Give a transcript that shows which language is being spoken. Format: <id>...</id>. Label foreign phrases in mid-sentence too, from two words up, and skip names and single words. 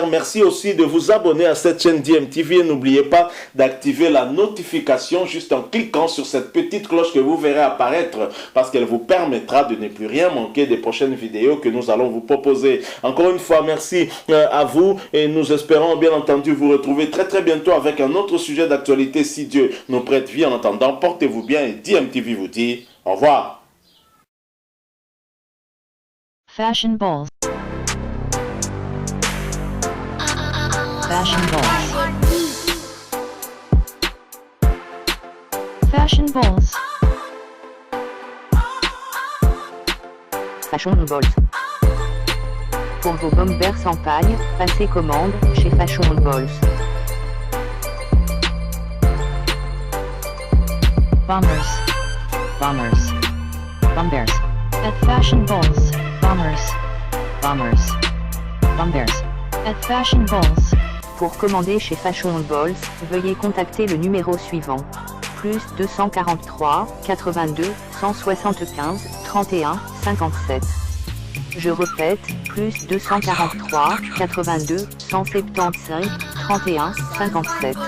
<fr>Merci aussi de vous abonner à cette chaîne DMTV et n'oubliez pas d'activer la notification juste en cliquant sur cette petite cloche que vous verrez apparaître, parce qu'elle vous permettra de ne plus rien manquer des prochaines vidéos que nous allons vous proposer. Encore une fois, merci à vous et nous espérons bien entendu vous retrouver très très bientôt avec un autre sujet d'actualité si Dieu nous prête vie. En attendant, portez-vous bien et DMTV vous dit au revoir. Fashion balls. Fashion balls. Fashion balls. Fashion balls. Pour vos bombers sans paille, passez commande chez Fashion balls. Bombers. Bombers. Bombers. At Fashion balls. Bombers. Bombers. Bombers. at Fashion Balls. Pour commander chez Fashion Balls, veuillez contacter le numéro suivant. Plus 243 82 175 31 57. Je répète, plus 243 82 175 31 57.</fr>